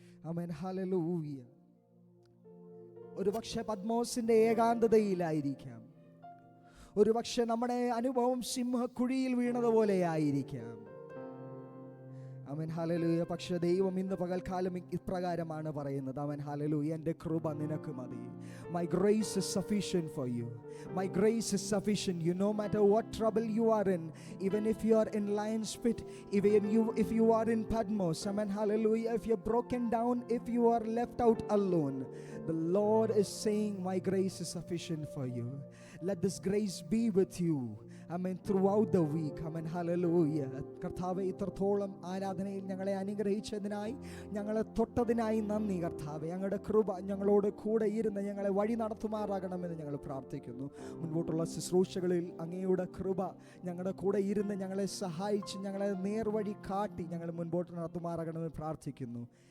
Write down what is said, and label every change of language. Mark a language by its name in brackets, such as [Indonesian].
[Malayalam] ആമേൻ, hallelujah. ഒരു പക്ഷെ പത്മോസിന്റെ ഏകാന്തതയിലായിരിക്കാം, ഒരു പക്ഷെ നമ്മുടെ അനുഭവം സിംഹക്കുഴിയിൽ വീണതുപോലെ ആയിരിക്കാം. ആമേൻ, ഹല്ലേലൂയ. പക്ഷേ ദൈവം ഇന്ന് പകൽക്കാലം ഇപ്രകാരമാണ് പറയുന്നത്. ആമേൻ, ഹല്ലേലൂയ, എൻ്റെ കൃപ നിനക്ക് മതി. [English] My grace is sufficient for you. My grace is sufficient. You, no matter what trouble you are in, even if you are in lion's pit, if you are in Patmos, amen, hallelujah, if you're broken down, if you are left out alone, the Lord is saying, my grace is sufficient for you. Let this grace be with you, amen, throughout the week. Amen, hallelujah. [Malayalam] കർത്താവേ, ഇത്രത്തോളം ആരാധനയിൽ ഞങ്ങളെ അനുഗ്രഹിച്ചതിനായി, ഞങ്ങളെ തൊട്ടതിനായി നന്ദി കർത്താവേ. ഞങ്ങളുടെ കൃപ ഞങ്ങളോട് കൂടെ ഇരുന്ന് ഞങ്ങളെ വഴി നടത്തുമാറാകണമെന്ന് ഞങ്ങൾ പ്രാർത്ഥിക്കുന്നു. മുൻപോട്ടുള്ള ശുശ്രൂഷകളിൽ അങ്ങയുടെ കൃപ ഞങ്ങളുടെ കൂടെ ഇരുന്ന് ഞങ്ങളെ സഹായിച്ച് ഞങ്ങളെ നേർവഴി കാട്ടി ഞങ്ങൾ മുൻപോട്ട് നടത്തുമാറാകണമെന്ന് പ്രാർത്ഥിക്കുന്നു.